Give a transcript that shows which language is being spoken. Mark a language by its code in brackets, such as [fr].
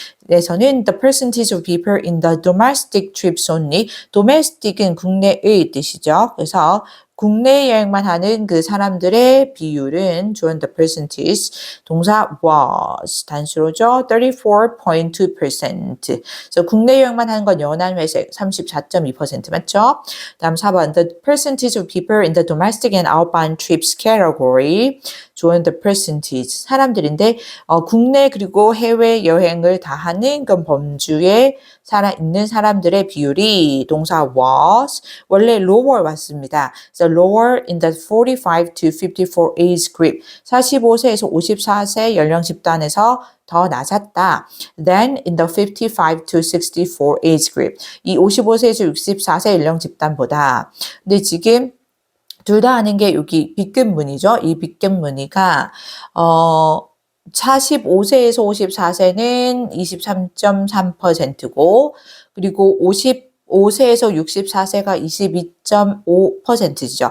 [ko] 에서는 [en] the percentage of people in the domestic trips only. [ko] domestic은 국내의 뜻이죠. 그래서 국내 여행만 하는 그 사람들의 비율은 주어는 the percentage, 동사 was, 단수로죠. 34.2%. 그래서 국내 여행만 하는 건 연한 회색 34.2% 맞죠? 다음 4번 [en] the percentage of people in the domestic and outbound trips category. [ko] 주어는 the percentage, 사람들인데 국내 그리고 해외 여행을 다 하는 그 범주에 있는 사람들의 비율이 동사 was, 원래 lower 왔습니다. [en] So lower in the 45 to 54 age group. [ko] 45세에서 54세 연령 집단에서 더 낮았다. [en] Then in the 55 to 64 age group. [ko] 이 55세에서 64세 연령 집단보다. 근데 지금 둘 다 아는 게 여기 빗근무늬죠. 이 빗근무늬가 45세에서 54세는 23.3%고 그리고 55세에서 64세가 22.5%죠.